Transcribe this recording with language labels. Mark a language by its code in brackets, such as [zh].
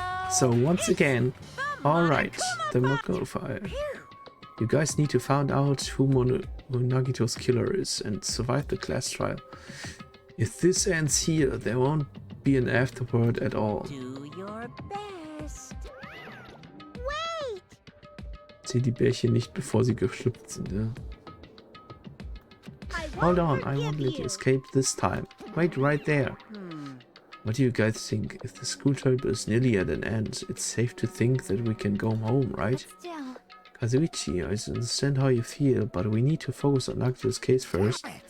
[en] So once again, alright, the Monokuma fire. You guys need to find out who Nagito's killer is and survive the class trial. If this ends here, there won't be an afterword at all. Do your best. Wait! [de] Zieh die Bärchen nicht, bevor sie geschlüpft sind, ja? [en] Hold on, I won't let you escape this time. Wait right there. What do you guys think? If the school trip is nearly at an end, it's safe to think that we can go home, right? Still, Kazuichi, I understand how you feel, but we need to focus on Nagito's case first.